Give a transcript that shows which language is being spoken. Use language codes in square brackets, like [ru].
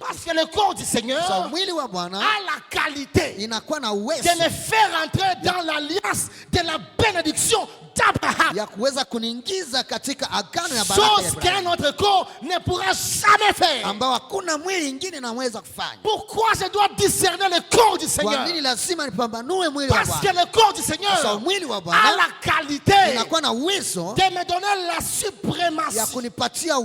[fr] Parce que le corps du Seigneur [sw] Sasa mwili wa Bwana [fr] a la qualité [sw] inakuwa na uwezo [fr] de me faire entrer dans l'alliance de la bénédiction d'Abraham. [sw] ya kuweza kuniingiza katika agano ya baraka ya [fr] Chose qu'un [sw] Abrahamu [fr] autre corps ne pourra jamais faire. [sw] ambao hakuna mwili ingine naweza kufanya. [fr] Pourquoi je dois discerner le corps du Seigneur? [sw] nini lazima nipambanue mwili wa [fr] Parce que [sw] Bwana? [fr] le corps du [sw] Sasa [fr] Seigneur [sw] mwili wa [fr] a [sw] Bwana [fr] la qualité [sw] inakuwa na uwezo [fr] de me donner la [sw] ya [fr] suprématie [sw] kunipatia